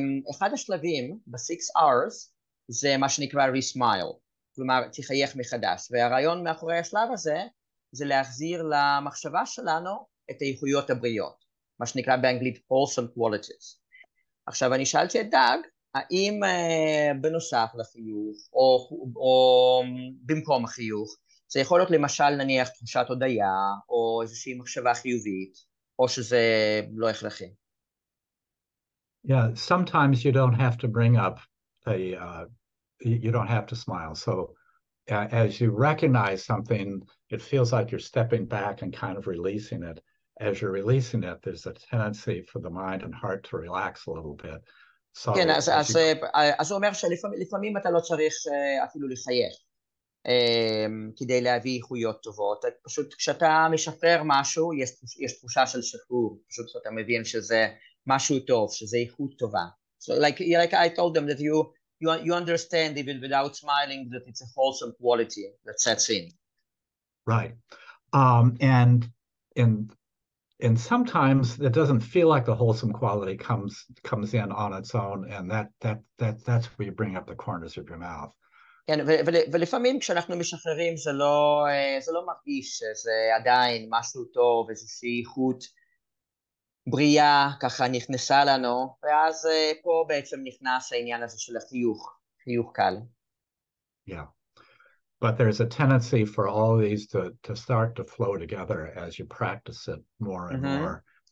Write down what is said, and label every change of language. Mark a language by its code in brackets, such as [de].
[he] אחד השלבים ב-6Rs זה מה שנקרא re-smile, כלומר תחייך מחדש, והרעיון מאחורי השלב הזה זה להחזיר למחשבה שלנו את האיכויות הבריאות, מה שנקרא באנגלית wholesome qualities. עכשיו אני שאלתי את דאג, האם בנוסף לחיוך או במקום החיוך, זה יכול להיות למשל נניח תחושת הודיה או איזושהי מחשבה חיובית, או שזה לא הכרחי? [en] Yeah, sometimes you don't have to bring up you don't have to smile. So as you recognize something, it feels like you're stepping back and kind of releasing it. As you're releasing it, there's a tendency for the mind and heart to relax a little bit. So [he] כן, אז הוא אומר שלפעמים אתה לא צריך אפילו לחייך כדי להביא איכויות טובות. פשוט כשאתה משחרר משהו, יש תחושה של שחרור. פשוט אתה מבין שזה משהו טוב, שזה איכות טובה. [en] So like I told them that you understand even without smiling that it's a wholesome quality that sets in. Right. And sometimes it doesn't feel like the wholesome quality comes in on its own, and that's where you bring up the corners of your mouth. [he] כן, ולפעמים כשאנחנו משחררים זה לא מרגיש שזה עדיין משהו טוב, איזושהי איכות בריאה ככה נכנסה לנו, ואז פה בעצם נכנס העניין הזה של החיוך, חיוך קל. [en] Yeah. But there's a tendency for all of these to start to flow together as you practice it more and more.